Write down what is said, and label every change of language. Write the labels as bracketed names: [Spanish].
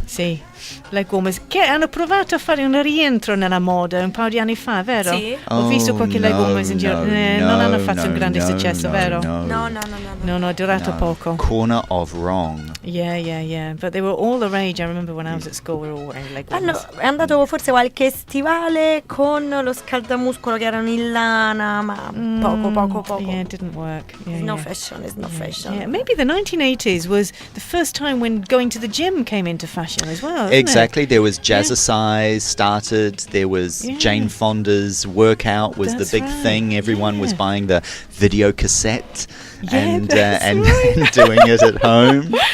[Italian] Sì, leg warmers che hanno provato a fare un rientro nella moda un paio di anni fa, vero? Sì. Ho visto qualche leg warmers in giro. Non hanno fatto un grande successo, vero? No, è durato poco. [English] Corner of wrong. Yeah. But they were all the rage. I remember when I was at school, we were all wearing leg warmers. [Italian] È andato forse qualche stivale con lo scaldamuscolo che erano in lana, ma poco. [English] Yeah, it didn't work. It's no fashion. Yeah, maybe the 1980s was the first time when going to the gym came into fashion as well. Exactly. There was Jazzercise started. There was Jane Fonda's workout was the big thing. Everyone was buying the video cassette and doing it at home.